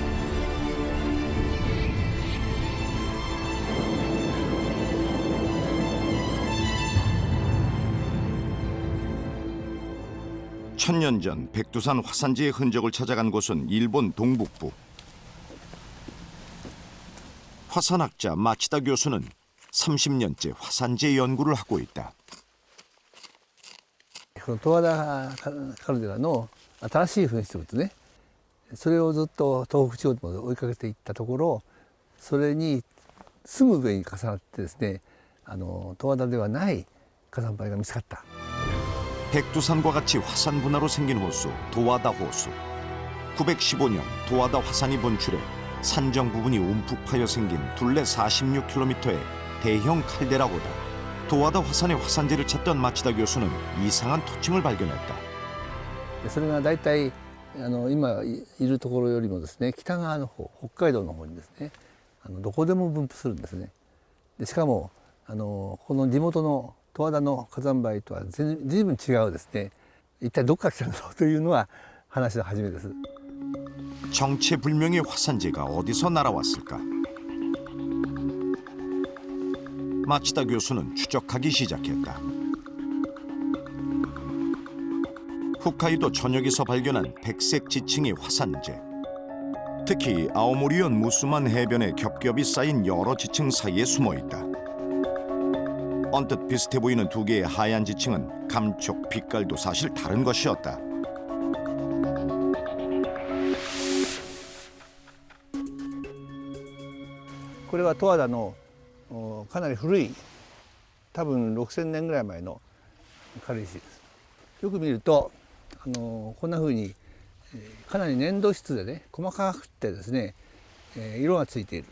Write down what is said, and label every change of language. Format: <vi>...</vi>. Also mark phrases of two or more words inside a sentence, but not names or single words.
<ko>천년 전 백두산 화산재의 흔적을 찾아간 곳은 일본 동북부. 화산학자 마치다 교수는 30년째 화산재 연구를 하고 있다.</ko> <ja>この十和田カルデラの新しい噴出物ね、それをずっと東北地方まで追いかけていったところ、それにすぐ上に重なってですね、十和田ではない火山灰が見つかった。</ja> <ko>백두산과 같이 화산 분화로 생긴 호수 도와다 호수. 915년 도와다 화산이 분출해 산정 부분이 움푹 파여 생긴 둘레 46km의 대형 칼데라호다. 도와다 화산의 화산재를 찾던 마치다 교수는 이상한 토층을 발견했다.</ko> <ja>それが大体今いるところよりもですね、北側の方、北海道の方にですね、どこでも分布するんですね。でしかもこの地元の十和田の火山灰とは随分違うですね。一体どこから来たんだろうというのは話の始めです。</ja> <ko>정체불명의 화산재가 어디서 날아왔을까? 마치다 교수는 추적하기 시작했다. 홋카이도 전역에서 발견한 백색 지층의 화산재. 특히 아오모리현 무스만 해변에 겹겹이 쌓인 여러 지층 사이에 숨어 있다. 언뜻 비슷해 보이는 두 개의 하얀 지층은 감촉, 빛깔도 사실 다른 것이었다.</ko> <ja>これは十和田のかなり古い、多分6000年ぐらい前の軽石です。よく見るとこんな風にかなり粘土質でね、細かくてですね、色がついている。</ja>